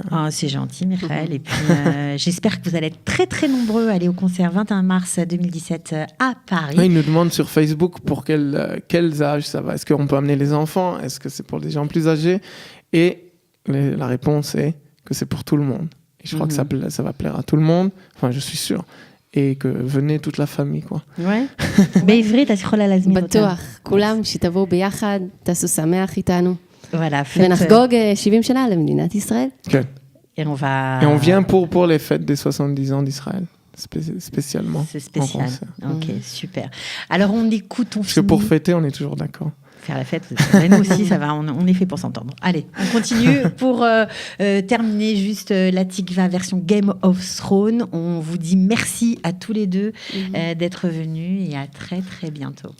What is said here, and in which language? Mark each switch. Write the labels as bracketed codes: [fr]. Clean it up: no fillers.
[fr] Oh, c'est gentil, Michael. Et puis j'espère que vous allez être très très nombreux à aller au concert 21 mars 2017 à Paris. Ils nous demandent sur Facebook pour quels âges ça va. Est-ce qu'on peut amener les enfants? Est-ce que c'est pour des gens plus âgés? Et la réponse est que c'est pour tout le monde. Et je crois que ça va plaire à tout le monde. Enfin, je suis sûr. et que venez toute la famille, quoi. Ouais. [he] בעברית, אז יכולה להזמין אותם. בטוח, כולם שתבואו ביחד, תעשו שמח איתנו, [fr] Voilà, fête, [he] ונחגוג 70 שנה למדינת ישראל. [fr] Okay. et on va... Et on vient pour les fêtes des 70 ans d'Israël, spécialement. C'est en spécial. concert. Ok, super. Alors, on écoute, on Parce que finit. pour fêter, on est toujours d'accord. Faire la fête, nous aussi, ça va, on est fait pour s'entendre. Allez, on continue. Pour terminer juste la Tikva version Game of Thrones, on vous dit merci à tous les deux d'être venus et à très très bientôt.